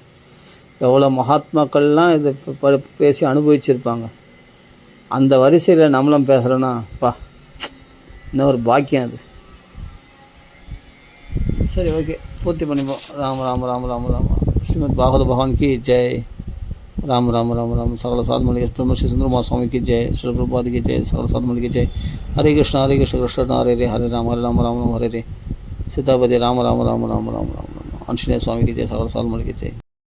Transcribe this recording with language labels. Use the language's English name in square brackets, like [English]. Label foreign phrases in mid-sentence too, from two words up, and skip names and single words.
[Tamil] எவ்வளோ மகாத்மாக்கள்லாம் இதை பேசி அனுபவிச்சிருப்பாங்க. அந்த வரிசையில் நம்மளும் பேசுகிறோன்னா இன்னும் ஒரு பாக்கியம் அது. சரி, ஓகே, பூர்த்தி பண்ணிப்போம். [Hindi] राम राम राम राम राम श्रीमद् भागवत भगवान की जय. राम राम राम राम सकल साधु ब्रह्म श्री सुंदर स्वामी की जय, श्री प्रभुपाद की जय, सकल साधु की जय। हरे कृष्ण कृष्ण हरे रे हरे राम राम हरे रे। सीतापति राम राम राम राम राम राम राम। आंजनेय स्वामी की जय, सकल साधु की जय।